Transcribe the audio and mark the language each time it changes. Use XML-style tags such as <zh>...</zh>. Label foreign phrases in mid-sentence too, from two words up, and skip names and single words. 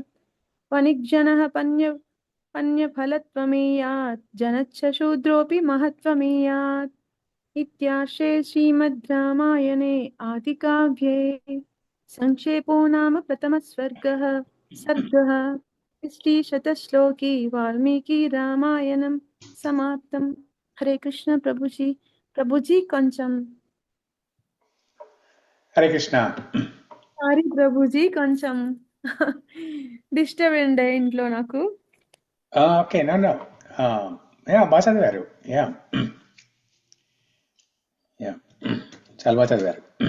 <sa>वणिक्जनः पन्यफलत्वमीयात् जनच्च शूद्रोऽपि महत्त्वमीयात् इत्यार्षे श्रीमद् रामायणे आदिकाव्ये संक्षेपो नाम प्रथमः सर्गः श्रीशतश्लोकी वाल्मीकि रामायणं समाप्तम् हरे कृष्ण प्रभुजी కొంచెం</sa> <te>హరే కృష్ణ. సారీ ప్రభుజీ కొంచెం డిస్టర్బ్ అండి ఇంట్లో నాకు.</te> <en>okay, no no,</en> <te>బాగా చదివారు.</te> <en>ya ya</en> <te>చాలా బాగా చదివారు.</te>